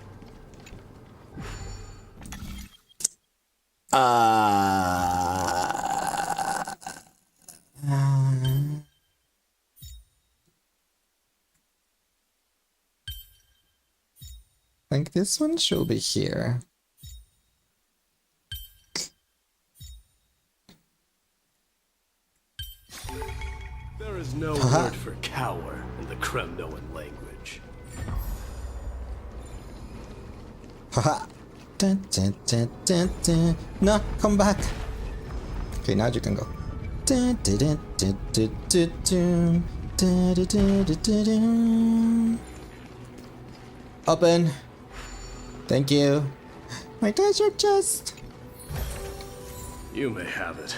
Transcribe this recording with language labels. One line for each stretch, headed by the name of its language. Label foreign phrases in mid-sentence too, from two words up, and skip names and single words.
English: I think this one should be here. There is no word for cower in the Kremnoan language. Haha. Dun, dun, dun, dun, dun. No, come back. Okay, now you can go. Dun, dun, dun, dun, dun, dun, dun. Dun, dun, dun, dun, dun, dun. Open. Thank you. My treasure chest. You may have it.